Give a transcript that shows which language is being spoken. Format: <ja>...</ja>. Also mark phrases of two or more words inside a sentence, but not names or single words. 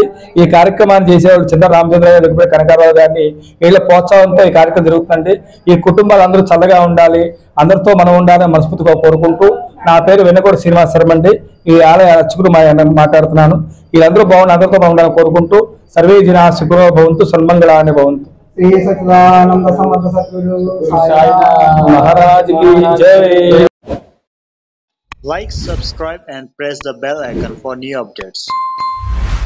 <te>ఈ కార్యక్రమాన్ని చేసేవాడు చింతాడు రామచంద్రరావు గారు, జగ్గుపిళ్ళ కనకారావు గారిని వీళ్ళ ప్రోత్సాహంతో ఈ కార్యక్రమం జరుగుతుందండి. ఈ కుటుంబాలు అందరూ చల్లగా ఉండాలి, అందరితో మనం ఉండాలని మనస్ఫూర్తిగా కోరుకుంటూ నా పేరు వెన్నకోట శ్రీనివాస శర్మ అండి. ఈ ఆలయ అర్చకుడు మాట్లాడుతున్నాను. వీళ్ళందరూ బాగుండి అందరితో బాగుండాలని కోరుకుంటూ సర్వే జనా సుఖినో భవంతు సన్మంగళాని భవంతు.</te> <hi>श्री सच्चिदानंद समर्थ सद्गुरु साईनाथ महाराज की जय.</hi> <en>Like, subscribe and press the bell icon for new updates.</en>